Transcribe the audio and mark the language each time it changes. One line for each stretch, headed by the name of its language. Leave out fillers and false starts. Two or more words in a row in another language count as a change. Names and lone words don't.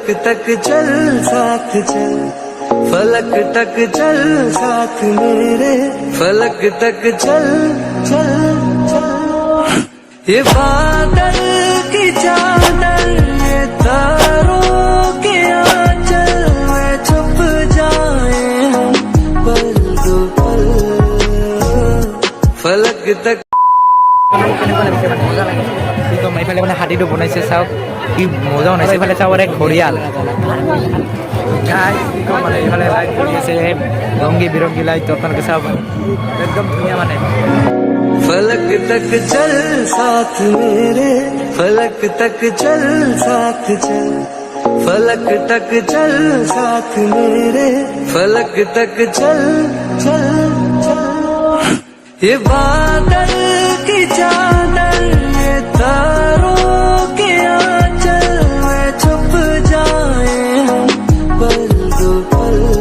Hindi: तक चल साथ चल फलक तक चल साथ मेरे फलक तक चल चल चल ये बादल की चादर ये तारों के आंचल में छुप जाए हम पल दो पल फलक तक
Assamese: এইফালে মানে হাতীটো বনাইছে চাওক কি মজা বনাইছে এইফালে চাওক এক ঘৰিয়াল মানে এইফালে লাইট পৰি আছে ৰংগী বিৰংগী লাইট আপোনালোকে চাওক একদম ধুনীয়া মানে
Hindi: फलक तक चल साथ मेरे फलक तक चल साथ चल फलक तक चल साथ मेरे फलक तक चल चल चल ये बादल की चादर ये तारों के आंचल में छुप जाए हम पल दो पल